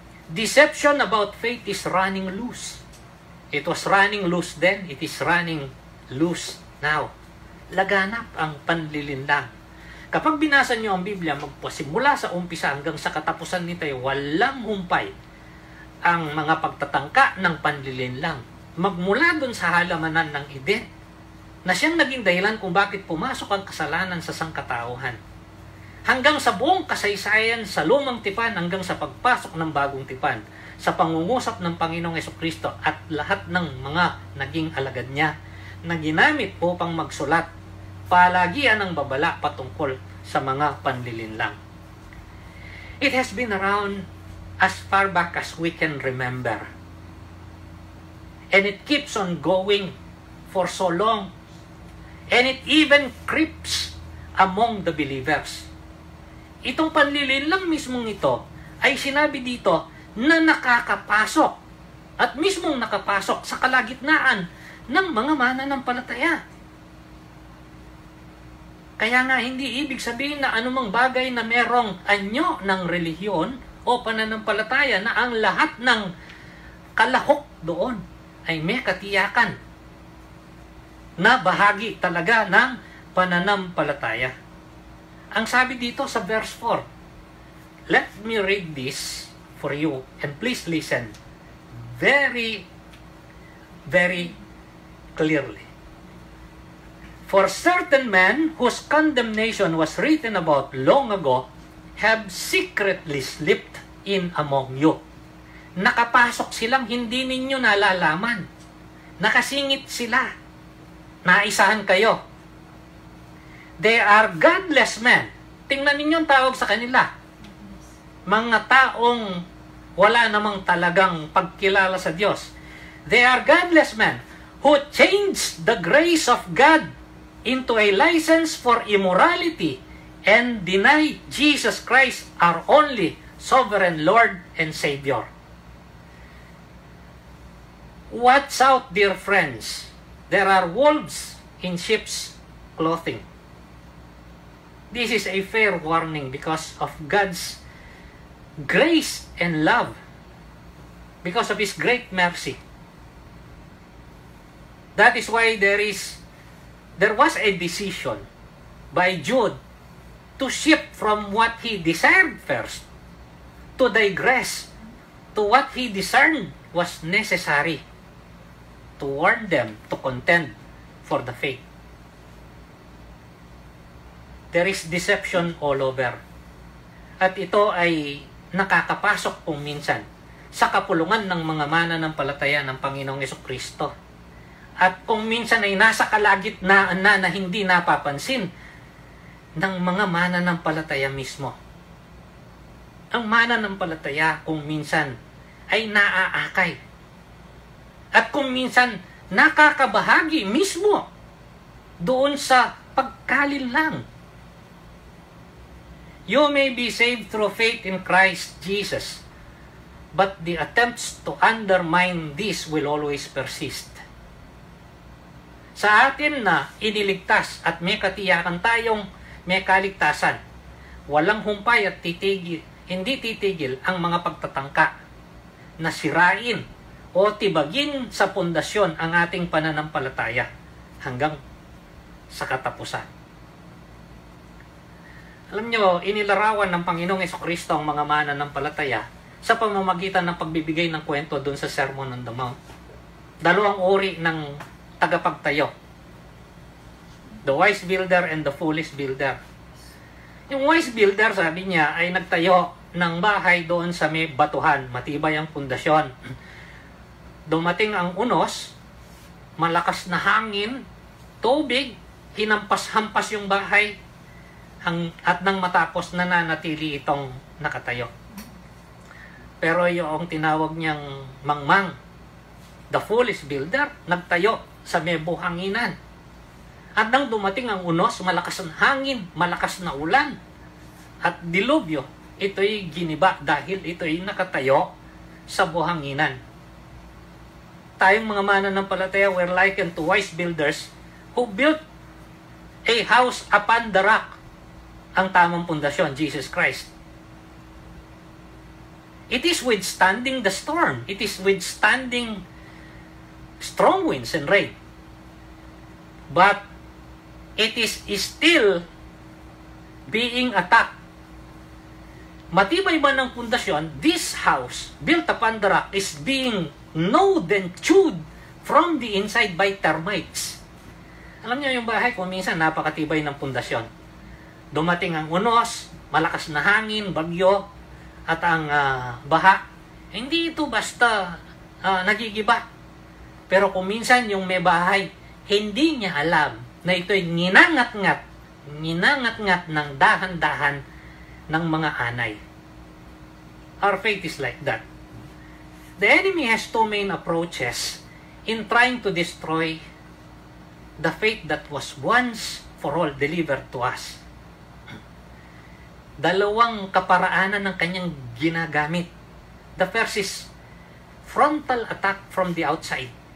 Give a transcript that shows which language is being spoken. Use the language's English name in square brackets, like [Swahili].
[English] Deception about faith is running loose. It was running loose then, it is running loose now. [Filipino] Laganap ang panlilinlang. Kapag binasa niyo ang Biblia, magpasimula sa umpisa hanggang sa katapusan nito ay walang humpay ang mga pagtatangka ng panlilinlang. Magmula dun sa halamanan ng Eden, na siyang naging dahilan kung bakit pumasok ang kasalanan sa sangkatauhan. Hanggang sa buong kasaysayan sa lumang tipan, hanggang sa pagpasok ng bagong tipan, sa pangungusap ng Panginoong Jesucristo at lahat ng mga naging alagad niya na ginamit upang magsulat palagian ng babala patungkol sa mga panlilinlang. [English] It has been around as far back as we can remember. And it keeps on going for so long. And it even creeps among the believers. [Filipino] Itong panlilinlang mismong ito ay sinabi dito na nakakapasok at mismong nakapasok sa kalagitnaan ng mga mananampalataya. Kaya nga hindi ibig sabihin na anumang bagay na merong anyo ng relihiyon o pananampalataya na ang lahat ng kalahok doon ay may katiyakan na bahagi talaga ng pananampalataya. Ang sabi dito sa verse 4, [English] let me read this for you and please listen very, very clearly. For certain men whose condemnation was written about long ago have secretly slipped in among you. [Filipino] Nakapasok silang hindi ninyo nalalaman. Nakasingit sila. Naisahan kayo. [English] They are godless men. [Filipino] Tingnan ninyo ang tawag sa kanila. Mga taong wala namang talagang pagkilala sa Diyos. [English] They are godless men who changed the grace of God into a license for immorality and deny Jesus Christ our only sovereign Lord and Savior. Watch out, dear friends. There are wolves in sheep's clothing. This is a fair warning because of God's grace and love, because of His great mercy. That is why there was a decision by Jude to shift from what he desired first to digress to what he discerned was necessary to warn them to contend for the faith. There is deception all over. [Filipino] At ito ay nakakapasok kung minsan sa kapulungan ng mga mananampalataya ng Panginoong Jesucristo. At kung minsan ay nasa kalagitnaan na hindi napapansin ng mga mananampalataya mismo. Ang mananampalataya kung minsan ay naaakay. At kung minsan nakakabahagi mismo doon sa pagkalinlang. [English] You may be saved through faith in Christ Jesus, but the attempts to undermine this will always persist. [Filipino] Sa atin na iniligtas at may katiyakan tayong may kaligtasan, walang humpay at hindi titigil ang mga pagtatangka na sirain o tibagin sa pundasyon ang ating pananampalataya hanggang sa katapusan. Alam nyo, inilarawan ng Panginoong Jesucristo ang mga mananampalataya sa pamamagitan ng pagbibigay ng kwento doon sa Sermon on the Mount. Dalawang uri ng tagapagtayo. [English] The wise builder and the foolish builder. [Filipino] Yung wise builder, sabi niya, ay nagtayo ng bahay doon sa may batuhan. Matibay ang pundasyon. Dumating ang unos, malakas na hangin, tubig, hinampas-hampas yung bahay, at nang matapos nananatili itong nakatayo. Pero yung tinawag niyang mangmang, the foolish builder, nagtayo sa may buhanginan. At nang dumating ang unos, malakas ang hangin, malakas na ulan, at dilubyo, ito'y giniba dahil ito'y nakatayo sa buhanginan. Tayong mga mananampalataya [English] were likened to wise builders who built a house upon the rock. [Filipino] Ang tamang pundasyon, Jesus Christ. [English] It is withstanding the storm. It is withstanding strong winds and rain. But it is still being attacked. [Filipino] Matibay ba ng pundasyon, [English] this house built upon the rock is being gnawed and chewed from the inside by termites. [Filipino] Alam niyo yung bahay kung minsan napakatibay ng pundasyon. Dumating ang unos, malakas na hangin, bagyo, at ang baha. Hindi ito basta nagigiba. Pero kung minsan yung may bahay, hindi niya alam na ito'y ninangat-ngat ng dahan-dahan ng mga anay. [English] Our faith is like that. The enemy has two main approaches in trying to destroy the faith that was once for all delivered to us. [Filipino] Dalawang kaparaanan ng kanyang ginagamit. [English] The first is frontal attack from the outside.